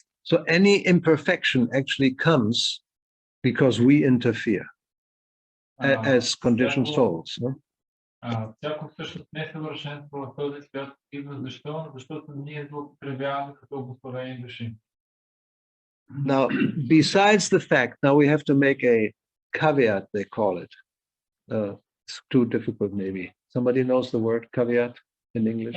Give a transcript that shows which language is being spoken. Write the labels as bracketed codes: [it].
[en] So any imperfection actually comes because we interfere as conditioned souls. No? [bg] Всяко всъщност несъвършенство в този свят идва защо? Защото ние злоупотребяваме като обусловени души. [en] Now, besides the fact, now we have to make a caveat, they call it. It's too difficult, maybe. Somebody knows the word caveat in English?